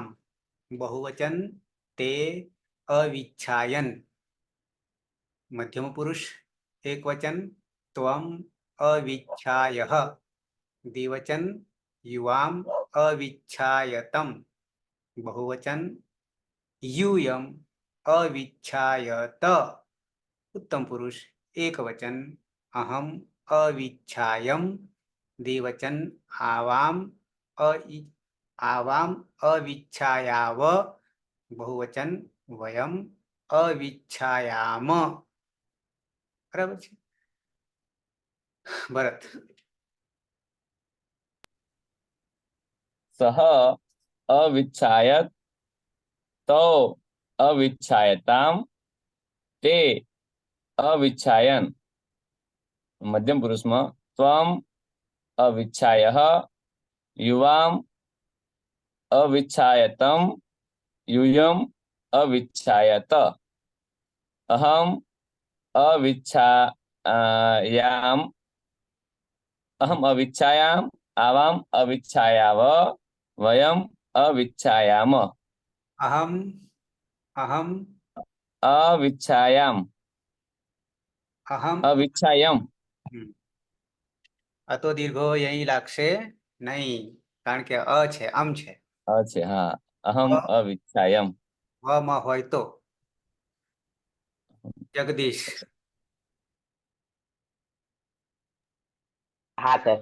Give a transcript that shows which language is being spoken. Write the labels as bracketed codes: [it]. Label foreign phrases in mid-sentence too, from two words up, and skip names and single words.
[sa] बहुवचन ते अविच्छायन. मध्यम पुरुष एक वचन त्वम अविच्छायः. द्विवचन युवाम अविच्छायतम. બહુવચન यूयम अविच्छायत. उत्तम पुरुष एक वचन अहम अविच्छायम. द्विवचन आवाम अविच्छायाव. बहुवचन वयम अविच्छायाम. [gu] બરાબર છે ભરત? [sa] सह अविच्छायत तौ अविच्छायताम ते अविच्छायन. [gu] મધ્યમ પુરુષમાં [sa] त्वम अविच्छायः युवाम अविच्छायतम यूयम अविच्छायत अहम अविच्छायाम अहम अविच्छायाम आवाम अविच्छायाव वयम अविच्छायाम अहम अहम अविच्छायाम અહમ. अविच्छायम. હમ. [gu] આ તો દીર્ઘો અહીં લાગશે નહીં, કારણ કે અ છે, અમ છે. [hi] अच्छे हाँ अहम [sa] અ अविच्छायम. [gu] માં હોય તો. જગદીશ. હા સર.